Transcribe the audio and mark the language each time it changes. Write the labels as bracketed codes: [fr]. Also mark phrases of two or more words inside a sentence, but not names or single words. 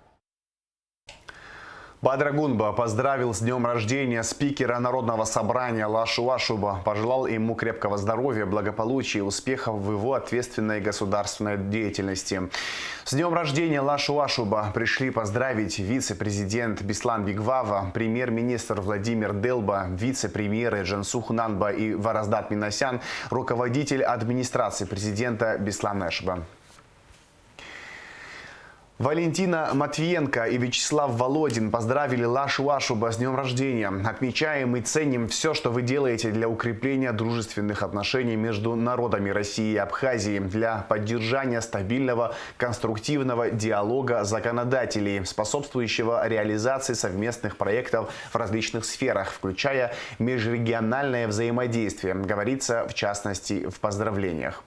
[ru] Бадыр Гунба поздравил с днем рождения спикера Народного собрания Лашу Ашуба, пожелал ему крепкого здоровья, благополучия и успехов в его ответственной государственной деятельности. С днем рождения Лашу Ашуба пришли поздравить вице-президент Беслан Бигвава, премьер-министр Владимир Делба, вице-премьеры Джансух Нанба и Вараздат Минасян, руководитель администрации президента Беслан Ашуба. Валентина Матвиенко и Вячеслав Володин поздравили Лашу Ашуба с днем рождения. Отмечаем и ценим все, что вы делаете для укрепления дружественных отношений между народами России и Абхазии, для поддержания стабильного, конструктивного диалога законодателей, способствующего реализации совместных проектов в различных сферах, включая межрегиональное взаимодействие, говорится в частности в поздравлениях.